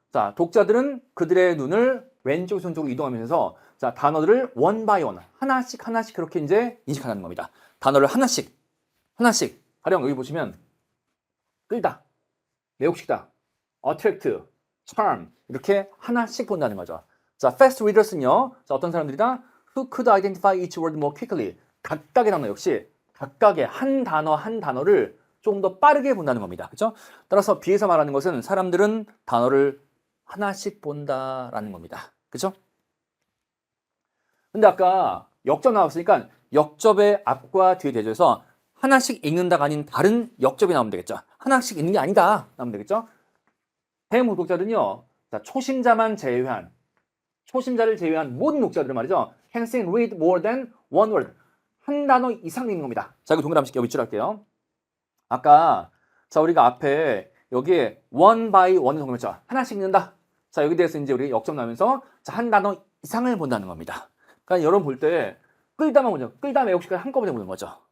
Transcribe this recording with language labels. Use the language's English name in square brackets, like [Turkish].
[Korean] 자, 독자들은 그들의 눈을 왼쪽에서 오른쪽으로 이동하면서 자, 단어들을 [English] one by one, [Korean] 하나씩 그렇게 이제 인식하는 겁니다. 단어를 하나씩. 가령 여기 보시면 끌다, 매혹시키다, attract, charm 이렇게 하나씩 본다는 거죠. 자, [English] fast readers [Korean] 는요. 자, 어떤 사람들이다? [English] Who could identify each word more quickly. [Korean] 각각의 단어 역시 각각의 한 단어를 조금 더 빠르게 본다는 겁니다. 그렇죠? 따라서 비해서 말하는 것은 사람들은 단어를 하나씩 본다라는 겁니다. 그렇죠? 근데 아까 역접 나왔으니까 역접의 앞과 뒤에 대조해서 하나씩 읽는다가 아닌 다른 역접이 나오면 되겠죠. 하나씩 읽는 게 아니다 나오면 되겠죠. 대부분 독자들은요. 자, 초심자를 제외한 모든 독자들은 말이죠. [English] can see and read more than one word. [Korean] 한 단어 이상 읽는 겁니다. 자, 이거 동그라미 여기 밑줄 할게요. 아까 자, 우리가 앞에 여기에 one by one 동그라미 하나씩 읽는다. 자, 여기 대해서 이제 우리 역접 나오면서 자, 한 단어 이상을 본다는 겁니다. 그러니까 여러분 볼 때 끌다만 보죠. 끌다 매혹시까지 한꺼번에 보는 거죠.